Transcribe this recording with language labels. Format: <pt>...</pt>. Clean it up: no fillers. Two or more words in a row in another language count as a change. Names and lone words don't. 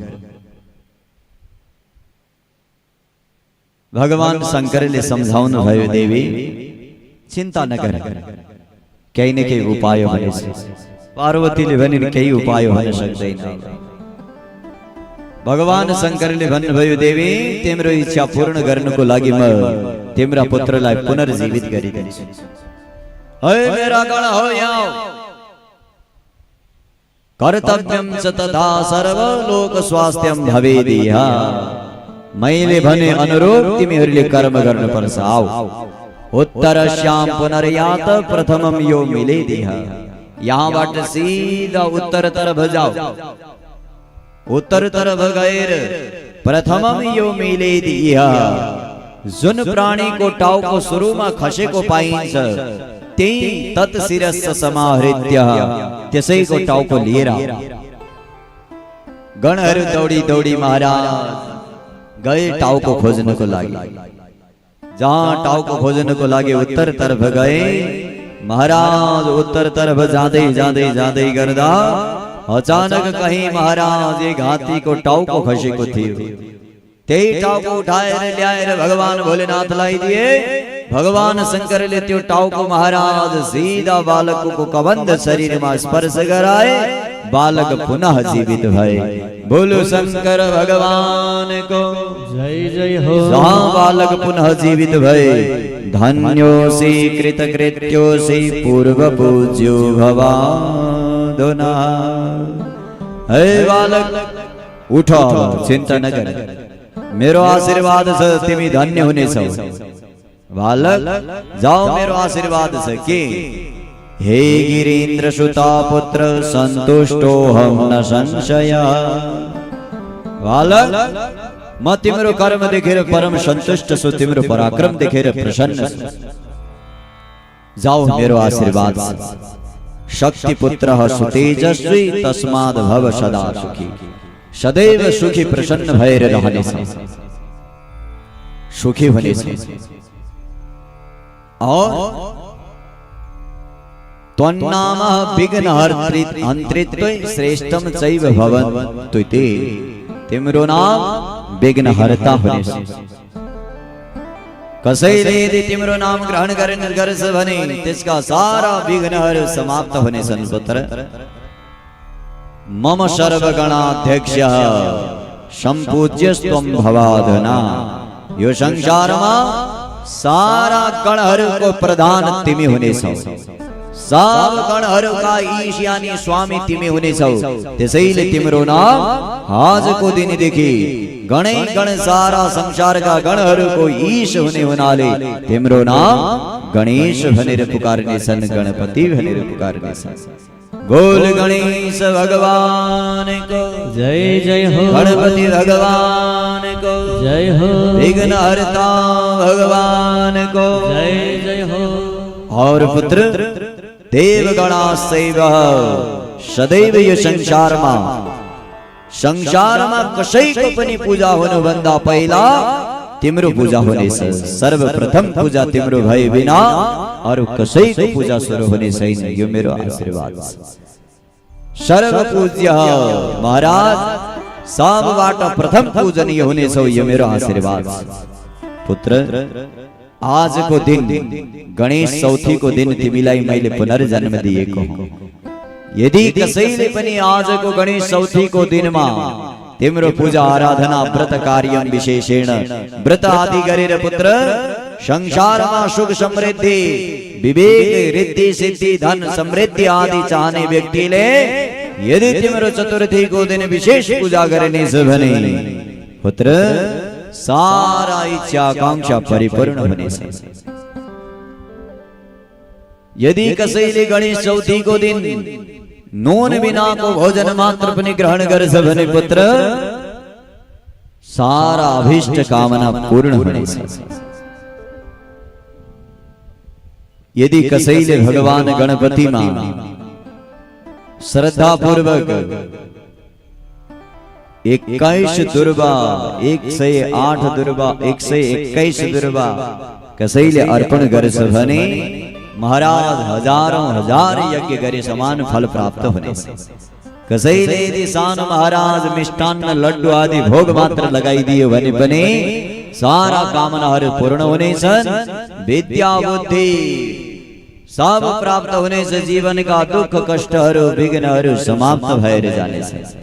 <ne>भगवान शंकरले सम्झाउनु भयो, देवी चिन्ता नगर, केही न केही उपाय हुनेछ। पार्वतीले भनिन् केही उपाय हुन सक्दैन। भगवान शंकरले भन्नुभयो, देवी तिम्रो इच्छा पूर्ण गर्नको लागि म तिम्रा पुत्रलाई पुनर्जीवित गरिदिन्छु। हे मेरा गण हो यहाँ,</ne> <sa>कर्तव्यम च तथा सर्वलोक स्वास्थ्यम भवेदिहा।</sa> <ne>मैले भने अनुरूप तिमीहरूले कर्म गर्नुपर्छ।</ne> <sa>आऊ उत्तरश्याम पुनर्यात प्रथमम यो मिलेदिहा।</sa> <ne>यहाँबाट सीधा उत्तर तरफ जाओ, उत्तर तरफ गएर</ne> <sa>प्रथमम यो मिलेदिहा।</sa> <ne>जुन प्राणीको टाउको सुरुमा खसेको पाइन्छ त्यही</ne> <sa>तत्शिरस्स समाहृत्य,</sa> <ne>त्यसैको टाउको लिएर गणहरू दौडी दौडी महाराज गए टाउको खोज्नको लागि। जहाँ टाउको खोज्नको लागि उत्तर तरफ गए, महाराज उत्तर तरफ जाँदै जाँदै जाँदै गर्दा अचानक कहीं महाराज</ne> <hi>एक हाथी को</hi> <ne>टाउको खसेको थियो। त्यही टाउको उठाएर ल्याएर भगवान भोलेनाथलाई दिए। भगवान शंकरले त्यो टाउको महाराज सीधा बालकको कबंध शरीरमा स्पर्श गराए, बालक पुनः जीवित भए।</ne> <hi>बोलो शंकर भगवान को जय जय हो।</hi> <ne>जहाँ बालक पुनः जीवित भए,</ne> <sa>धन्योऽसि कृतकृत्योऽसि पूर्व पूज्यो भवादुना।</sa> <hi>हे बालक उठ, चिंता न कर,</hi> <ne>मेरो आशीर्वाद छ तिमी धन्य हुनेछौ। बालक जाओ, मेरो आशीर्वाद छ के</ne> <sa>हे गिरीन्द्र सुता पुत्र संतुष्टोऽहं न संशय।</sa> <ne>बालक म तिम्रो कर्म देखेर परम सन्तुष्ट छु, तिम्रो पराक्रम देखेर प्रसन्न छु। जाओ, मेरो आशीर्वाद छ।</ne> <sa>शक्ति पुत्रः सुतेजस्वी तस्माद् भव सदा सुखी।</sa> <ne>सदैव सुखी प्रसन्न भएर रहनेछ, सुखी हुनेछ।</ne> <sa>और त्वन्नामः विघ्नहर्तृ श्रेष्ठम चैव भवन्तुते।</sa> <ne>तिम्रो नाम विघ्नहर्ता हुनेछ। कसैले यदि तिम्रो नाम ग्रहण गर्छ भने त्यसका सारा विघ्नहरू समाप्त हुनेछन्। पुत्र मम सर्वगणाध्यक्षः सम्पूज्यस्त्वं भवाधुना। यो संसारमा सारा गणहरूको प्रधान तिमी हुनेछौ, सब गणहरूका ईश यानी स्वामी तिमी हुनेछौ। त्यसैले तिम्रो नाम आजको दिनदेखि गणै गण सारा संसारका गणहरूको ईश हुने हुनाले तिम्रो नाम गणेश भनेर पुकार्नेछन्, गणपति भनेर पुकार्नेछन्।</ne> <hi>बोल गणेश भगवान को जय जय हो गणपति भगवान को जय हो विघ्न हरता भगवान को जय जय हो। और पुत्र देवगणा सैव सदैव ये संसार में कसई को पनि पूजा होने बंदा पहला तिम्रो पूजा होने से सर्वप्रथम पूजा</hi> <ne>तिम्रो भए बिना</ne> <hi>और कसई को पूजा शुरू होने सही नहीं।</hi> <ne>यो मेरो आशीर्वाद सर्व पूज्य महाराज सबबाट प्रथम पूजनीय होने सो यो मेरो आशीर्वाद। पुत्र आज को दिन गणेश चौथी को दिन तिमीलाई मैले पुनर्जन्म दिएको हुँ। यदि कसैले पनि आज को गणेश चौथी को दिनमा तिम्रो पूजा आराधना व्रत</ne> <sa>कार्यम विशेषेण</sa> <ne>व्रत आदि गरेर पुत्र संसारमा सुख समृद्धि विवेक रिद्धि सिद्धि धन समृद्धि आदि चाहने व्यक्तिले यदि तिम्रो चतुर्थी को दिन विशेष पूजा गर्ने छ भने पुत्र सारा इच्छा आकांक्षा परिपूर्ण हुनेछ। यदि कसैले गणेश चौथी को दिन नून बिना को भोजन मात्र पनि ग्रहण गर्छ भने पुत्र सारा अभिष्ट कामना पूर्ण हुनेछ। यदि कसैले भगवान गणपतिमा श्रद्धा पूर्वक 21 दुर्वा 108 दुर्वा 121 दुर्वा कसैले अर्पण गर्छ भने महाराज</ne> <hi>हजारों हजार</hi> <ne>यज्ञ गरे समान फल</ne> <hi>प्राप्त होने से।</hi> <ne>कसैले यदि सानो महाराज मिष्टान्न लड्डू आदि भोग मात्र लगाइदियो भने पनि सारा कामनाहरू पूर्ण हुनेछन्। विद्या बुद्धि सब प्राप्त हुनेछ। जीवनका दुख कष्टहरू विघ्नहरू समाप्त भएर जानेछ।</ne>